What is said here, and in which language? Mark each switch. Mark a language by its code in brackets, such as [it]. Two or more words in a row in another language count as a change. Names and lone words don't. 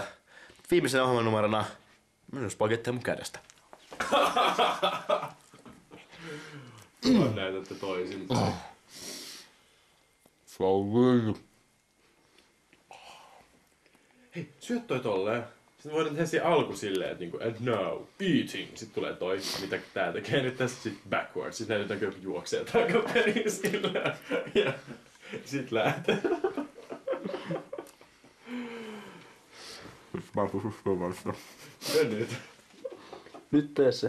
[fi] Viimeisenä ohjelmanumerona minun spagettia mun kädestä. Näytätte toisin. Hei, syöt toi tolleen. Sitten voidaan tehdä siihen alku silleen, että niinku, [en] and now, eating. [fi] Sitten tulee toi, mitä tää tekee nyt tässä sit backwards. Sitten näytetäänkö juoksee takaperin silleen. Ja sit lähtee. Mä pysyn suomalaisena. Ja nyt. Nyt tee se.